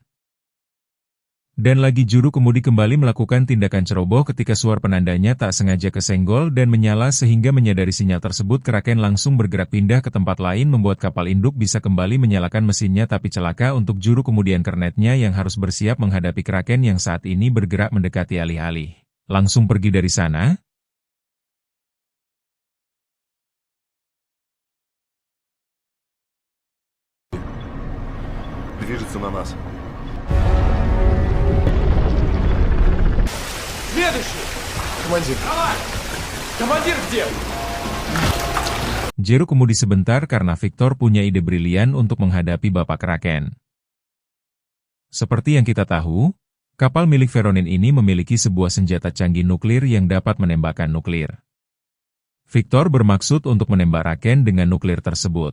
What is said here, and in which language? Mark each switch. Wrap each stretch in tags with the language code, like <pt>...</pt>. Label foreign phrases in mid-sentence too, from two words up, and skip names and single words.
<id>Dan lagi juru kemudi kembali melakukan tindakan ceroboh ketika suar penandanya tak sengaja kesenggol dan menyala sehingga menyadari sinyal tersebut kraken langsung bergerak pindah ke tempat lain membuat kapal induk bisa kembali menyalakan mesinnya tapi celaka untuk juru kemudian kernetnya yang harus bersiap menghadapi kraken yang saat ini bergerak mendekati alih-alih. Langsung pergi dari sana.</id> <ru>Движется на нас. Следующий! Командир. Давай! Командир где?</ru> <id>Jero kemudi sebentar karena Victor punya ide brilian untuk menghadapi Bapak Kraken. Seperti yang kita tahu, kapal milik Veronin ini memiliki sebuah senjata canggih nuklir yang dapat menembakkan nuklir. Victor bermaksud untuk menembak Kraken dengan nuklir tersebut.</id>